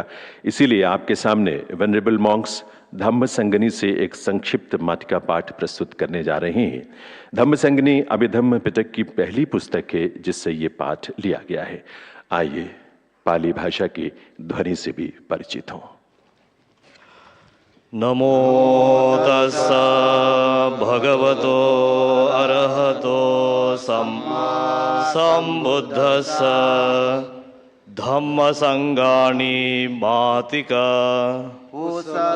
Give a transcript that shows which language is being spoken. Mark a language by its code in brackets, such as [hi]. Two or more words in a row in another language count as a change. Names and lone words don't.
[hi] इसीलिए आपके सामने [en] venerable monks [hi] धम्म संगनी से एक संक्षिप्त माटिका पाठ प्रस्तुत करने जा रहे हैं। धम्म संगनी अभिधम्म पिटक की पहली पुस्तक है जिससे ये पाठ लिया गया है। आइए पाली भाषा की ध्वनि से भी परिचित हों। [pi] नमो तस्स भगवतो अरहतो सम्मा सम्बुद्धस्स धम्म संगानि मातिका कुशल